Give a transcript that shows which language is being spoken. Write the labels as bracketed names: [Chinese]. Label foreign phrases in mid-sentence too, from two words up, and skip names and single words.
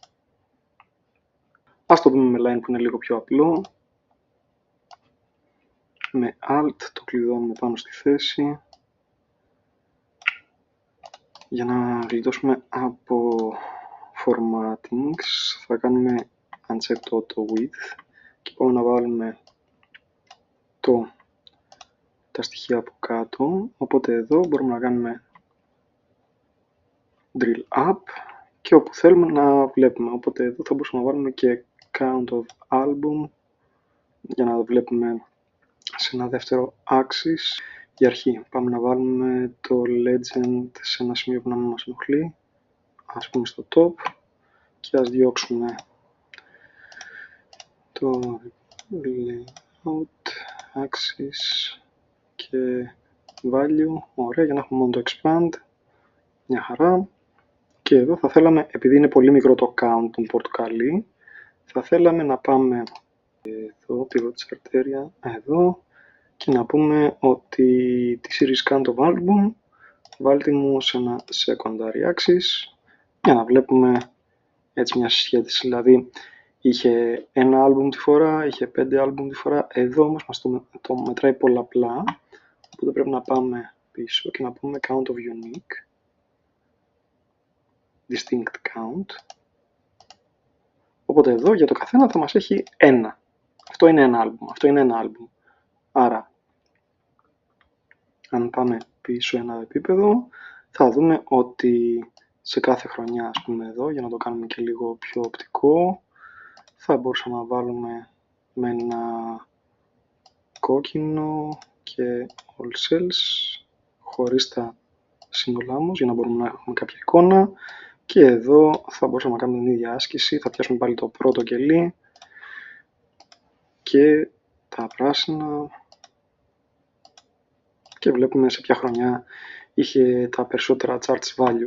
[Greek] Ας το δούμε με line που είναι λίγο πιο απλό. Με alt το κλειδώνουμε πάνω στη θέση. Για να γλιτώσουμε από formattings θα κάνουμε [English] uncheck auto width [Greek] και πάμε να βάλουμε τα στοιχεία από κάτω. Οπότε εδώ μπορούμε να κάνουμε [English] drill up [Greek] και όπου θέλουμε να βλέπουμε. Οπότε εδώ θα μπορούσαμε να βάλουμε και [English] count of album [Greek] για να βλέπουμε σε ένα δεύτερο axis. Για αρχή πάμε να βάλουμε το legend σε ένα σημείο που να μην μας ενοχλεί, ας πούμε στο top, και ας διώξουμε το [English] layout axis [Greek] και value. Ωραία, για να έχουμε μόνο το expand. Μια χαρά. Και εδώ θα θέλαμε, επειδή είναι πολύ μικρό το count των πορτοκαλί, θα θέλαμε να πάμε εδώ, [English] pivot chart area, [Greek] εδώ, και να πούμε ότι τη [English] series count of album [Greek] βάλτε μου σε ένα [English] secondary axis [Greek] για να βλέπουμε έτσι μια συσχέτιση. Δηλαδή είχε ένα album τη φορά, είχε 5 album τη φορά, εδώ όμως μας το μετράει πολλαπλά, οπότε πρέπει να πάμε πίσω και να πούμε [English] count of unique, distinct count. [Greek] Οπότε εδώ για το καθένα θα μας έχει ένα. Αυτό είναι ένα album, αυτό είναι ένα album. Άρα αν πάμε πίσω ένα επίπεδο, θα δούμε ότι σε κάθε χρονιά, ας πούμε εδώ, για να το κάνουμε και λίγο πιο οπτικό, θα μπορούσαμε να βάλουμε με ένα κόκκινο και [English] all cells, [Greek] χωρίς τα σύνολά όμως, για να μπορούμε να έχουμε κάποια εικόνα. Και εδώ θα μπορούσαμε να κάνουμε την ίδια άσκηση, θα πιάσουμε πάλι το πρώτο κελί και τα πράσινα, και βλέπουμε σε ποια χρονιά είχε τα περισσότερα [English] charts value.